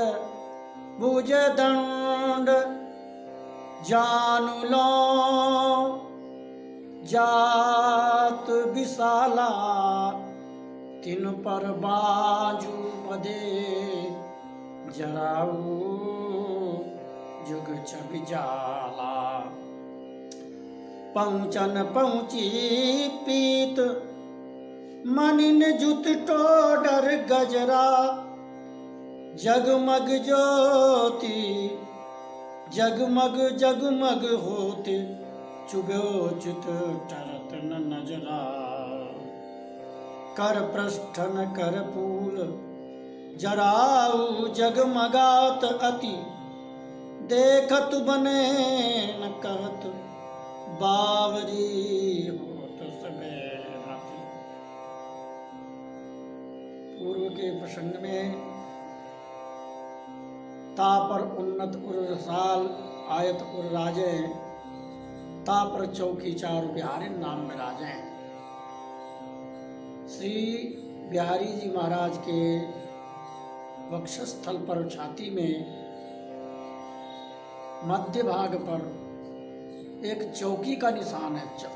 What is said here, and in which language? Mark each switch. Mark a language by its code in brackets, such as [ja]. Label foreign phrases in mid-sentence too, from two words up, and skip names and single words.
[bra] भुजदंड जानू लो जात विशाला तिन पर बाजू बदे जराऊ जुग छवि जाला पहुँचन पहुँची पीत मनिन जुत टोडर गजरा जगमग ज्योति जगमग जगमग होते चुभ्यो चित टरत न नजरा कर पृष्ठन कर फूल जराऊ जगमगात अति देखत बने न कहत बावरी होत सबे मति। [hi] पूर्व के प्रसंग में [bra] तापर उन्नत उर रसाल आयत उर राजे तापर चौकी चार बिहारी नाम में राजे [hi] श्री बिहारी जी महाराज के वक्षस्थल पर छाती में मध्य भाग पर एक चौकी का निशान है